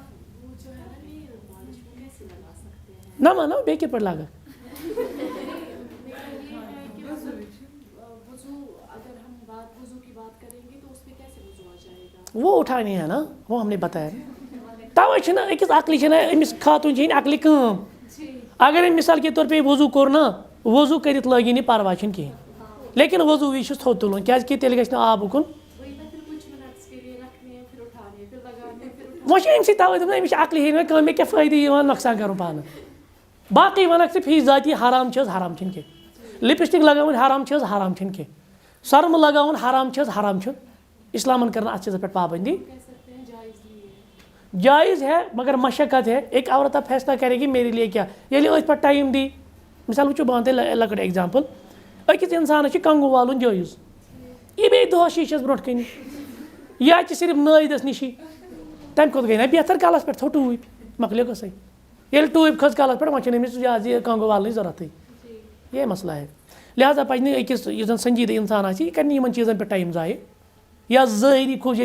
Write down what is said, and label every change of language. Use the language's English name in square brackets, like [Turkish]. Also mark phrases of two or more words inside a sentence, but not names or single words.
[Kashmiri] نہ ما بیٚیہِ کِتھ پٲٹھۍ لاگَکھ [Urdu] وہ اٹھانی ہے نا وہ ہم نے بتایا [Kashmiri] تَوَے چھِنہٕ أکِس عقلہِ چھِنہٕ أمِس خاتوٗن چھِ ہیٚنۍ عقلہِ کٲم اگر أمۍ [Urdu] مِثال کے طور پے [Kashmiri] وضوٗ کوٚر نا وضوٗ کٔرِتھ لٲگِن یہِ پَرواے چھُنہٕ کِہیٖنۍ لیکِن وضوٗ وِزِ چھُس تھوٚد تُلُن کیٛازِکہِ تیٚلہِ گژھِ نہٕ آب اُکُن وۄنۍ چھِ أمۍ سٕے تَوَے دوٚپمَے أمِس چھِ عقلہِ ہیٚنۍ وۄنۍ کٲم مےٚ کیٛاہ فٲیدٕ یِوان نۄقصان کَرُن پانہٕ باقٕے وَنَکھ ژٕ فی ذاتی حرام چھِ حظ حرام چھِنہٕ کینٛہہ لِپسٹِک لگاوٕنۍ حرام چھِ حظ حرام چھِنہٕ کینٛہہ سۄرمہٕ لگاوُن حرام چھِ حظ حرام چھُنہٕ اِسلامَن کٔر نہٕ اَتھ چیٖزَس پٮ۪ٹھ پابنٛدی [Urdu] جائز ہے مگر مشقت ہے ایک عورت اب فیصلہ کرے گی میرے لیے کیا [Kashmiri] ییٚلہِ أتھۍ پٮ۪ٹھ ٹایم دی مِثال وٕچھو بہٕ وَنہٕ تۄہہِ لۄکٕٹ ایٚگزامپٕل أکِس اِنسانَس چھِ کنٛگوٗ والُن جٲیِز یہِ بیٚیہِ دۄہَس شیٖشَس برونٛٹھ کَنہِ یا چھِ صرف نٲیدَس نِشی تَمہِ کھۄتہٕ گٔے نہ بہتر کَلَس پٮ۪ٹھ تھوٚو ٹوٗپۍ مۄکلیو قٕصَے ییٚلہِ ٹوٗپۍ کھٔژ کَلَس پٮ۪ٹھ وۄنۍ چھِنہٕ أمِس زیادٕ کنٛگوٗ والنٕچ ضوٚرَتھٕے یے مسلہٕ ہے لہٰذا پَزِ نہٕ أکِس یُس زَن سنجیٖدٕ اِنسان آسہِ یہِ کَرِ نہٕ یِمَن چیٖزَن پٮ۪ٹھ ٹایم ضایع یا ظٲہری خوٗب ییٚتہِ